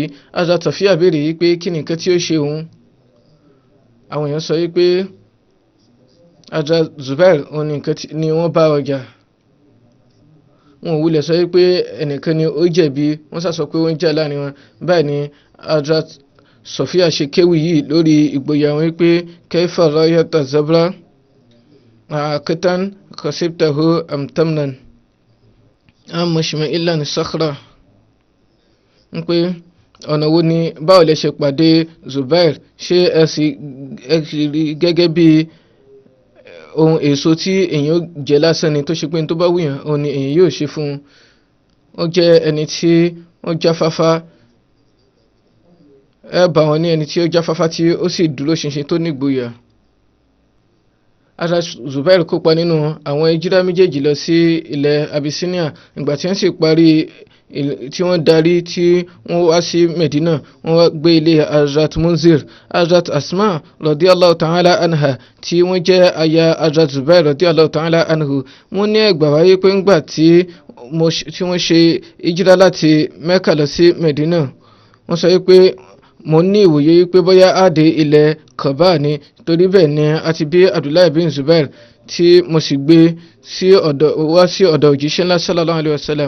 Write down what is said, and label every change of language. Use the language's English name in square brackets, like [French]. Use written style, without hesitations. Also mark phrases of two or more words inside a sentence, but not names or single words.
[Yoruba] Hazrat Sofia béèrè yìí pé kí ni nǹkan tí ó ṣe òun. Àwọn èèyàn sọ yìí pé Hazrat Zubair òun ni wọ́n bá ọjà. Wọn ò wulẹ̀ sọ yìí pé ẹnìkan ni ó jẹ̀bi, wọ́n sá sọ pé wọ́n jà láàrin wọn. Báyìí ni Hazrat Sofia ṣe kéwì yìí lórí ìgboyà wọn wípé [Arabic] كيف رأيت زبرا أقطا حسبته أم تمرا أم مشمعلا صقرا. [Yoruba] ń pé ọ̀nà wo ni báwo lẹ ṣe pàdé Zubair, ṣé ẹ sì rí gẹ́gẹ́ bí ohun èso tí èyàn jẹ lásán ni tó ṣe pé tó bá wùyàn òun ni èyàn yóò ṣe fún un. Ó jẹ́ ẹni tí ó jáfáfá, ẹ bá wọn ní ẹni tí ó jáfáfá tí ó sì dúró ṣinṣin tó nígboyà. Hazrat Zubair kópa nínú àwọn ìjírá méjèèjì lọ sí ilẹ̀ Abyssinia. Ìgbà tí wọ́n sì parí tí wọ́n darí tí wọ́n wá sí Medina, wọ́n wá gbé ilé Hazrat Munzir. Hazrat Asma [Arabic] رضي الله تعالى عنها [Yoruba] tí wọ́n jẹ́ aya Hazrat Zubair [Arabic] رضي الله تعالى عنه [Yoruba] wọ́n ní ẹgbà wáyé pé ńgbà tí wọ́n ṣe ìjírá láti Mecca lọ sí Medina, wọ́n sọ wípé mo ní ìwòye wípé bóyá á dé ilẹ̀ Kaaba ni, torí bẹ́ẹ̀ ni a ti bí Abdullahi bin Zubair tí mo sì gbé wá sí ọ̀dọ̀ òjíṣẹ́ ńlá [Arabic] صلى الله عليه وسلم.